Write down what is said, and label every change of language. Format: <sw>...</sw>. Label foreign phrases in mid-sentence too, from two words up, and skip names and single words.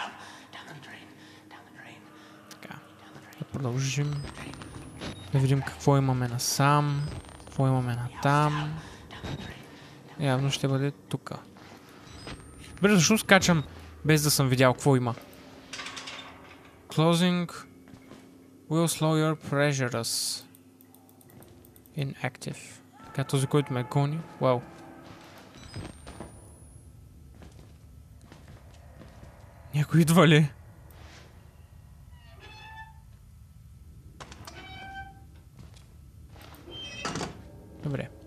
<bg>Така. Да продължим. Да видим какво имаме насам. Какво имаме натам. Явно ще бъде тук. Добре, защо скачам без да съм видял какво има?</bg> <en>Closing will slow your pressures. Inactive.</en> <bg>Така, този, който ме гони. Вау. Някой идва ли? Добре.</bg>